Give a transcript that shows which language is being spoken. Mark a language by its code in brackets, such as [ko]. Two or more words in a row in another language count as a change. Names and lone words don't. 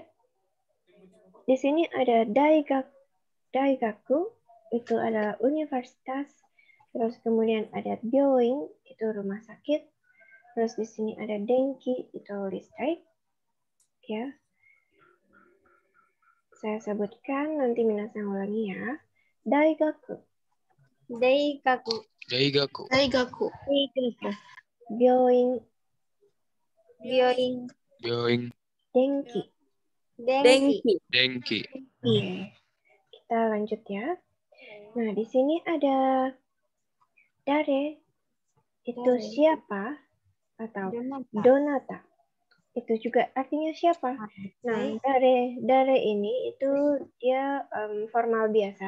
[id] Di sini ada daigaku, itu adalah universitas. Terus kemudian ada byoin, itu rumah sakit. Terus di sini ada denki, itu listrik. Ya. Saya sebutkan, nanti minasang ulangi ya. [ja] 大学。病院. Byoin. Denki. Denki. [id] Iya. kita lanjut ya. Nah, di sini ada dare, itu siapa atau donata. Itu juga artinya siapa. Nah, dare ini itu dia formal biasa.